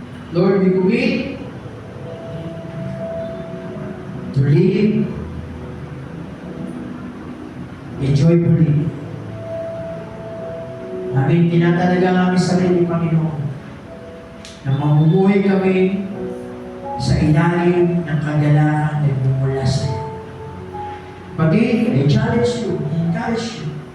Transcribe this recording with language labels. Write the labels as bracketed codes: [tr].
[en] Lord, we commit to live joyfully. [tl] Namin tinatalaga ang aming sarili, Panginoon, na mamumuhay kami sa ilalim ng kagalakan na bumula sa iyo. [en] Pati, I challenge you, I encourage you.